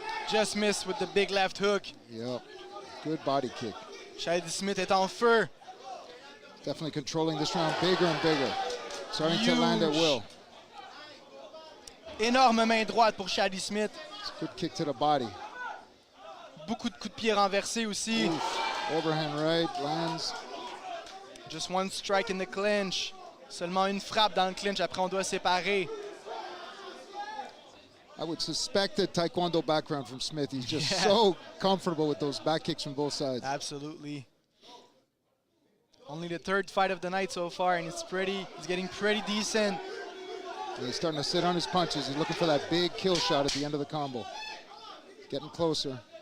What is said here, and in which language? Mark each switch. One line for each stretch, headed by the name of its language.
English: Just missed with the big left hook. Yep, good body kick.
French: Shady Smith est en feu.
English: Definitely controlling this round bigger and bigger. Starting to land at will.
French: Énorme main droite pour Shady Smith.
English: Good kick to the body.
French: Beaucoup de coups de pied renversés aussi.
English: Oof. Overhand right, lands. Just one strike in the clinch.
French: Seulement une frappe dans le clinch, après on doit séparer.
English: I would suspect a taekwondo background from Smith. He's just so comfortable with those back kicks from both sides. Absolutely. Only the third fight of the night so far, and he's getting pretty decent. And he's starting to sit on his punches. He's looking for that big kill shot at the end of the combo. Getting closer.